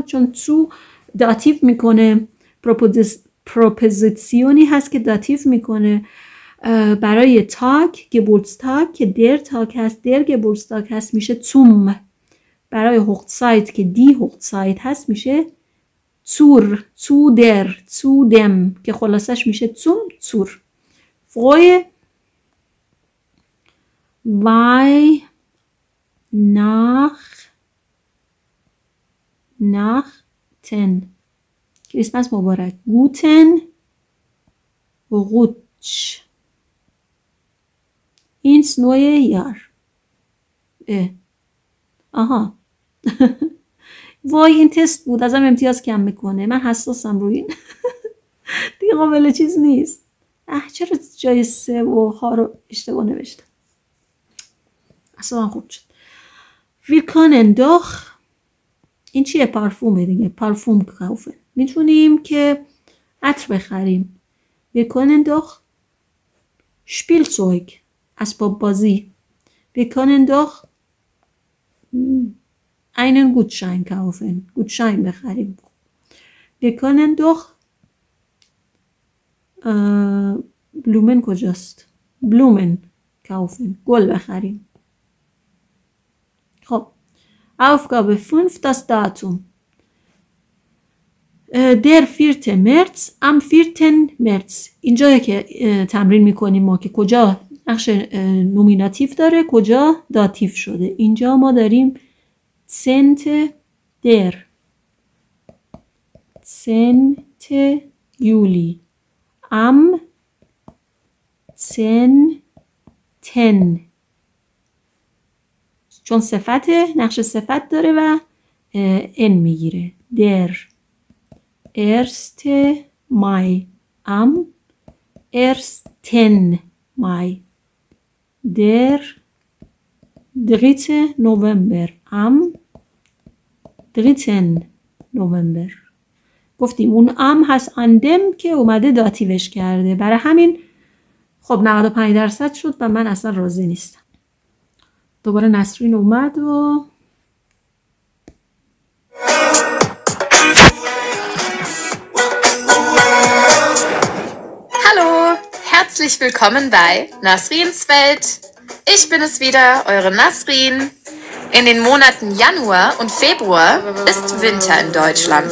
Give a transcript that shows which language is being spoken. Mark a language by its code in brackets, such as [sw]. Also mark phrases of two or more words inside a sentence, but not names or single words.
[fa] چون zu داتیو میکنه. پروپوزیسیونی هست که داتیو میکنه. برای تاگ Geburtstag که در تاگ هست در Geburtstag هست میشه zum. برای هوخزایت که دی هوخزایت هست میشه zur. [de] zu der zu dem [fa] که خلاصش میشه [de] zum zur. freue Weihnachten. [fa] کریسمس مبارک. [de] guten Rutsch ins neue Jahr. [fa] آها وای این تست بود ازم امتیاز کم میکنه. من حساسم روی این. دیگه قابل چیز نیست. چرا جای 3 و ها رو اشتباه نوشتم؟ اصلا خوب شد. [de] Wir können doch. [fa] این چیه؟ پارفومه دیگه. پارفوم kaufen. میتونیم که عطر بخریم. [de] Wir können doch Spielzeug [fa] اسباب بازی. [de] Wir können doch einen Gutschein kaufen. Gutschein بخریم. Wir können doch Blumen کجاست؟ Blumen kaufen. [fa] گل بخریم. خب [de] Aufgabe 5 das Datum. Der 4. März am 4. März. [fa] اینجا که تمرین میکنیم ما که کجا نقش نومیناتیو داره کجا داتیو شده. اینجا ما داریم der 10. [de] Juli am 10. [fa] چون صفته نقش صفت داره و ان میگیره. [de] der 1. Mai am 1. Mai. der 3. November am 3. November. [fa] گفتیم اون ام هست اندم که اومده داتیوش کرده، برای همین خب 95% شد و من اصلا راضی نیستم. دوباره نسرین اومد و [de] Hallo, herzlich willkommen bei Nasrins Welt. Ich bin es wieder, eure Nasrin. In den Monaten Januar und Februar ist Winter in Deutschland.